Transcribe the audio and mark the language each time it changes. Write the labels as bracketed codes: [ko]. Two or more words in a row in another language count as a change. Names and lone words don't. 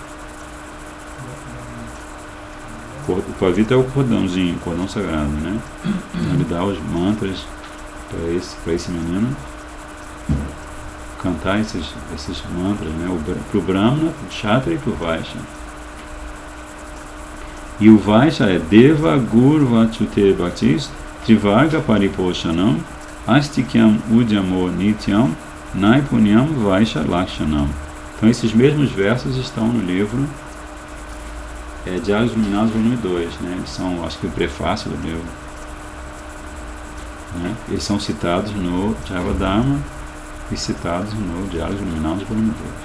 [pt] O Upavita é o cordãozinho, o cordão sagrado, né? Ele dá os mantras para esse menino cantar esses mantras, né? Para o Brahmana, para o Kshatriya e para o Vaishya. E o Vaishya é [sa] Deva Gur Vachute Bhatis Trivarga Pariposhanam Astikyam Udyamo Nityam Naipunyam Vaishya Lakshanam. [pt] Então esses mesmos versos estão no livro Diários Iluminados, volume 2, né? Eles são, acho que o prefácio do livro, né? Eles são citados no Java Dharma e citados no Diálogos Iluminados, volume 2.